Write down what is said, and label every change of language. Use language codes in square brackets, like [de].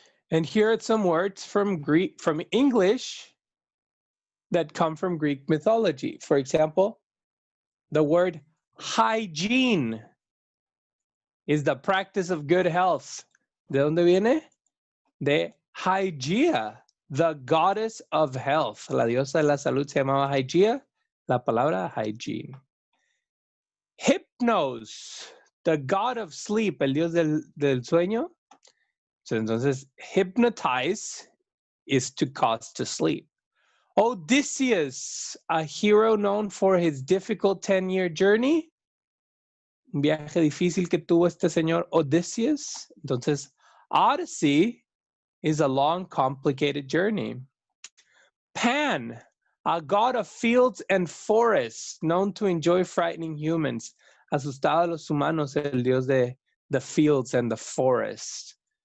[en] And here are some words from English that come from Greek mythology. For example, the word hygiene is the practice of good health. [es] ¿De dónde viene? [en] De Hygeia, the goddess of health. [es] La diosa de la salud se llamaba Hygeia. La palabra hygiene. [en] Hypnos, the god of sleep, [es] el dios del sueño. [en] So, entonces, hypnotize is to cause to sleep. Odysseus, a hero known for his difficult 10-year journey. [es] Un viaje difícil que tuvo este señor Odysseus. [en] Entonces, Odyssey is a long, complicated journey. Pan, a god of fields and forests, known to enjoy frightening humans. [es] Asustado a los humanos, el dios de [en] the fields and the forest.